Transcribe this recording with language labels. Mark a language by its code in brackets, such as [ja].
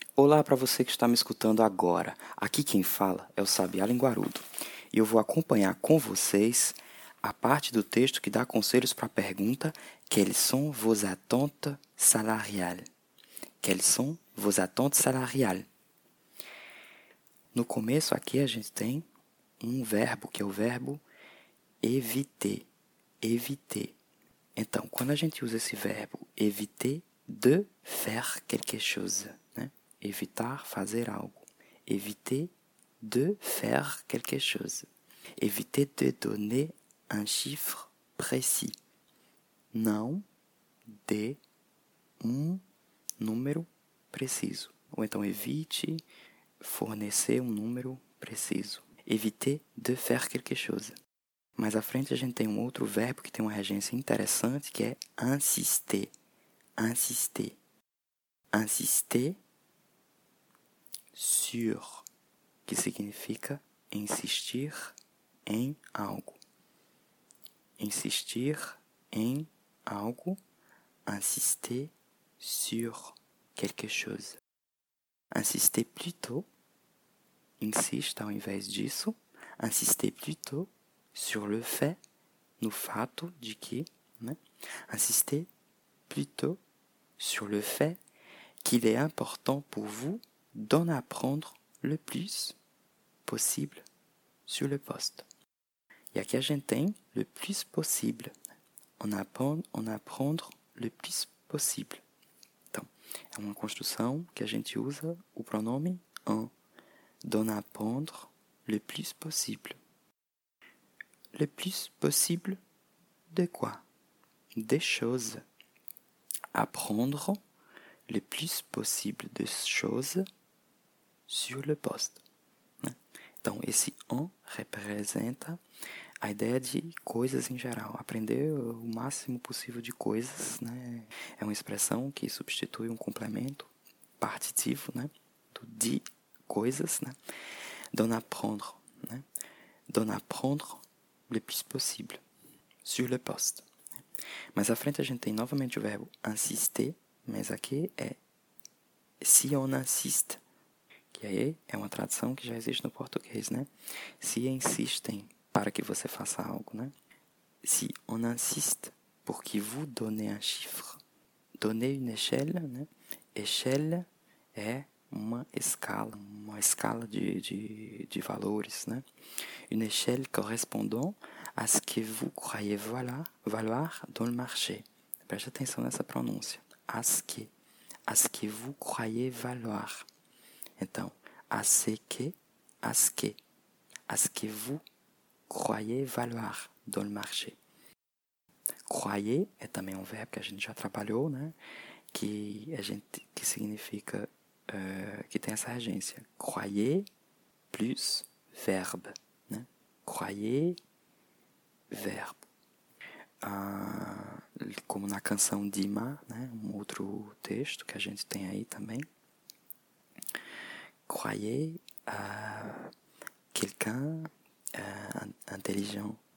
[pt] Olá para você que está me escutando agora. Aqui quem fala é o Sabiá Linguarudo. E eu vou acompanhar com vocês a parte do texto que dá conselhos para a pergunta: [fr] Quelles sont vos attentes salariales? Quelles sont vos attentes salariales? [pt] No começo aqui a gente tem um verbo, que é o verbo éviter. Éviter. Então, quando a gente usa esse verbo éviter, [fr] de faire quelque chose, [pt] né? Evitar fazer algo. [fr] Éviter de faire quelque chose. Éviter de donner un chiffre précis. [pt] Não dê um número preciso. Ou então evite fornecer um número preciso. [fr] Éviter de faire quelque chose. [pt] Mais à frente a gente tem um outro verbo que tem uma regência interessante, que é insister. [fr] Insister. Insister sur, [pt] que significa insistir em algo. Insistir em algo. [fr] Insister sur quelque chose. Insister plutôt. [pt] Insista ao invés disso. [fr] Insister plutôt sur le fait, [pt] no fato de que, né? [fr] Insister plutôt sur le fait qu'il est important pour vous d'en apprendre le plus possible sur le poste. [pt] E aqui a gente tem [fr] le plus possible. En apprendre le plus possible. [pt] Então, é uma construção que a gente usa o pronome en. [fr] D'en apprendre le plus possible. Le plus possible de quoi? Des choses. Apprendre le plus possible de choses sur le poste. [pt] Então, esse en representa a ideia de coisas em geral. Aprender o máximo possível de coisas, né? É uma expressão que substitui um complemento partitivo, né? Do de coisas, né? [fr] D'en apprendre, [pt] né? [fr] D'en apprendre le plus possible sur le poste. [pt] Mais à frente, a gente tem novamente o verbo insister, mas aqui é [fr] si on insiste, [pt] que aí é uma tradução que já existe no português, né? Se insistem para que você faça algo, né? [fr] Si on insiste pour que vous donnez un chiffre. Donner une échelle, né? [pt] Échelle é uma escala de valores, né? [fr] Une échelle correspondant à ce que vous croyez valoir dans le marché. [pt] Preste atenção nessa pronúncia. [fr] À ce que vous croyez valoir. Então, à ce que vous croyez valoir dans le marché. [pt] Croyez é também um verbo que a gente já trabalhou, né? Que significa que tem essa regência. [fr] Croyez plus verbe, né? Croyez verbe. [pt] Ah, como na canção Dima, né? Um outro texto que a gente tem aí também. [fr] Croyez quelqu'un intelligent.